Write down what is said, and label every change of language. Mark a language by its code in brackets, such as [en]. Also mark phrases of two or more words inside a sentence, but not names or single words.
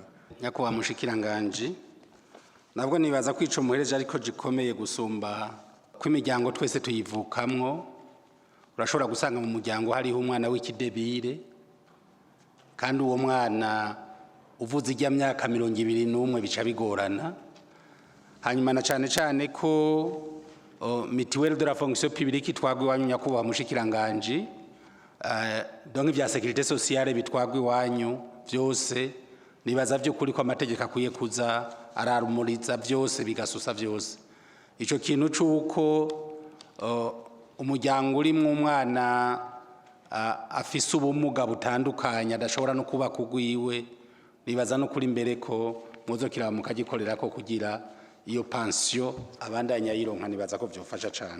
[rn] nyakubahwa mushikiranganje nabwo nibaza kwico muhereje ariko gikomeye gusumba ko imiryango twese tuyivukamwo urashobora gusanga mu muryango hariho umwana w'ikidebire kandi uwo mwana uvuze ijya myaka 21 bica bigorana. Hanyuma na cyane ko [fr] mutuelle de la fonction publique [rn] twagwe wanyu nyakubahwa mushikiranganje, donc vya [fr] sécurité sociale [rn] bitwagwe wanyu byose nibaza byo kuri ko amategeko akwiye kuza ararumuriza byose bigasusa byose. Ico kintu cyuko umuryango urimwe umwana afise ubumuga butandukanye adashobora no kuba kugwiwe, nibaza no kuri mbere ko muzokira mukagikorera ko kugira iyo pension abandanya yironka, nibaza ko byofasha cyane.